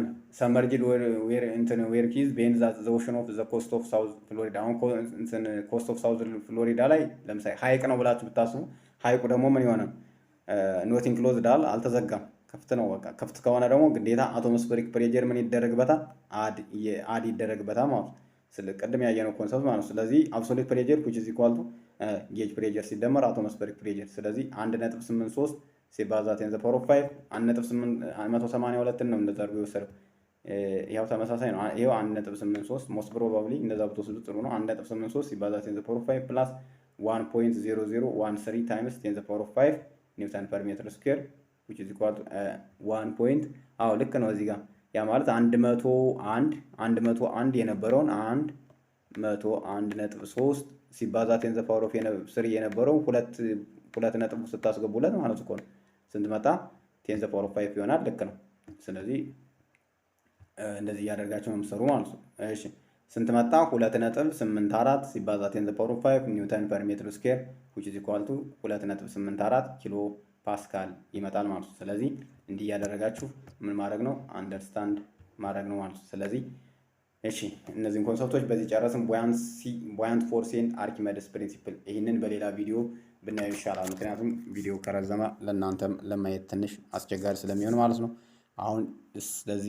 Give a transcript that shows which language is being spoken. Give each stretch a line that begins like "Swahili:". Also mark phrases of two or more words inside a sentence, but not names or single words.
English: submerged where Keys beneath the ocean off the coast of South Florida።
Amharic: አሁን
English: coast of South Florida
Amharic: ላይ ለምሳሌ ሀይቅ ነው ብላችሁ ብታስቡ ሀይቁ ደግሞ ምን የሆነ
English: not enclosed
Amharic: አልተዘጋም፣ ክፍት ነው። በቃ ክፍት ከሆነ ደግሞ ግዴታ
English: atmospheric pressure
Amharic: ምን ይደረግበታል? አድ ይደረግበታል ማለት ነው። ቅድም ያየነው ኮንሰፕት ማለት ነው። ስለዚህ
English: absolute pressure which is equal to gauge pressure
Amharic: ሲደመር
English: atmospheric pressure።
Amharic: ስለዚህ 1.83 ሲባዛ 10
English: the power of
Amharic: 5 182 ነው እንደዛ አድርጎ የወሰደው። ይሄው ተመሳሳይ ነው። ይሄው 1.83
English: most probably
Amharic: እንደዛ ብትወስዱ ጥሩ ነው። 1.83 ሲባዛ 10
English: the power of 5 plus 1.0013 times 10 the power of 5 newton per meter square which is equal to
Amharic: 1 አዎ ልክ ነው። እዚህ ጋር ያ ማለት 101 የነበረውን 101.3 ሲባዛ 10
English: the power of
Amharic: 3 የነበረው ሁለት ነጥብ ስታስገቡለት ማለት እኮ ነው ስንት መጣ? 10
English: the power of
Amharic: 5 ይሆናል። ልክ ነው። ስለዚህ እንደዚህ እያደረጋችሁ ነው የምትሰሩ ማለት ነው። እሺ ስንት መጣ? 2.84 ሲባዛ 10
English: the power of 5 newton per meter square which is equal to
Amharic: 2.84
English: kilo pascal
Amharic: ይመጣል ማለት ነው። ስለዚህ እንዲህ ያደረጋችሁ ምን ማድረግ ነው? አንደርስታንድ ማድረግ ነው ማለት ነው። ስለዚህ እሺ እነዚህን ኮንሰፕቶች በዚህ ጨረስን።
English: buoyant force and Archimedes principle
Amharic: ይህንን በሌላ ቪዲዮ ብናየው ይሻላል። ምክንያቱም ቪዲዮ ከረዘመ ለእናንተም ለማየት ትንሽ አስቸጋሪ ስለሚሆን ማለት ነው። አሁን ስለዚህ